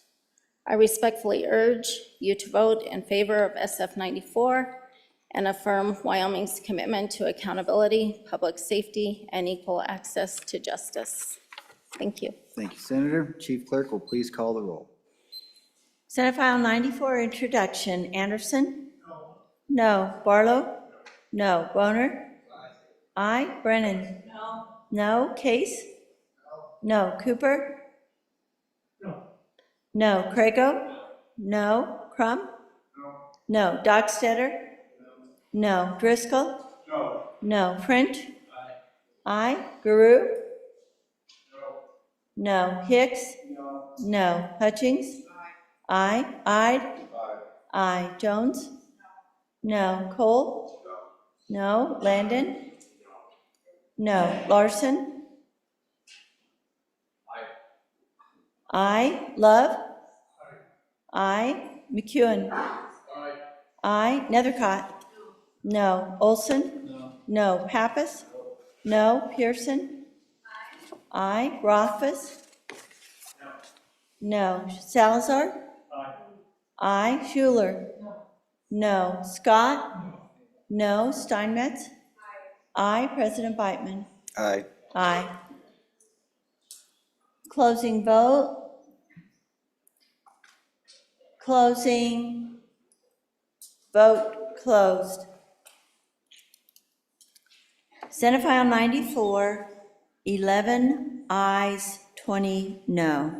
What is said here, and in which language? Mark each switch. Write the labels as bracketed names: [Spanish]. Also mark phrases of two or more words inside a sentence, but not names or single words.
[English] I respectfully urge you to vote in favor of SF 94 and affirm Wyoming's commitment to accountability, public safety, and equal access to justice. Thank you. Thank you, Senator. Chief Clerk will please call the roll. Senate File 94, introduction. Anderson? No. Barlow? No. Boner? Aye. Brennan? No. Case? No. Cooper? No. Crago? No. Crum? No. Dockstetter? No. Driscoll? No. French? Aye. Guru? No. Hicks? No. Hutchings? Aye. Ide? Aye. Jones? No. Cole? No. Landon? No. Larson? Aye. Love? Aye. McEwen? Aye. Nethercott? No. Olson? No. Pappas? No. Pearson? Aye. Rothfuss? No. Salazar? Aye. Schuler? No. Scott? No. Steinmetz? Aye. President Beitman? Aye. Aye. Closing vote. Closing. Vote closed. Senate File 94, 11 ayes, 20 no.